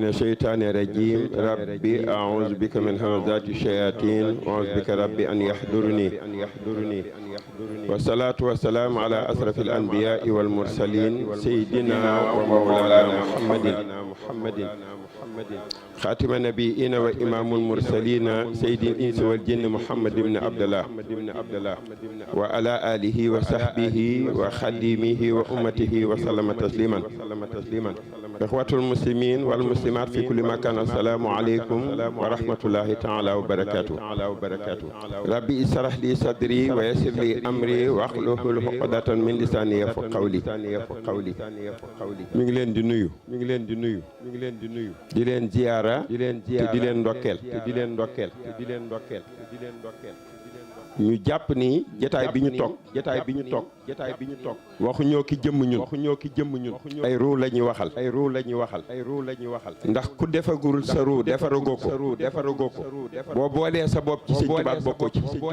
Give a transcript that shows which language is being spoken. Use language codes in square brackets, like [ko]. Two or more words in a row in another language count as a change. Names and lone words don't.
[ar] الشيطان الرجيم ربي أعوذ بك من همزات الشياطين وأعوذ بك ربي أن يحضرني والصلاة والسلام على أشرف الأنبياء والمرسلين سيدنا ومولانا محمد خاتم النبيين وإمام المرسلين سيد الإنس والجن محمد بن عبد الله وعلى آله وصحبه وخديمه وأمته وسلم تسليما. إخوة المسلمين والمسلمات في كل مكان السلام عليكم ورحمة الله تعالى وبركاته. ربي اشرح لي صدري ويسر لي أمري واحلل عقدة من لساني يفقهوا قولي. [wo] mi ngi leen di nuyu di leen ziyaara te di leen ndokkeel ñu jàpp ni jataay bi ñu toog waxuñoo ki jëmm ñun ay ruu la ñuy waxal ndax ku defagul sa ruu defaragoo ko boo boolee sa bopp ci Sëñ Tuubaa bokkoo ci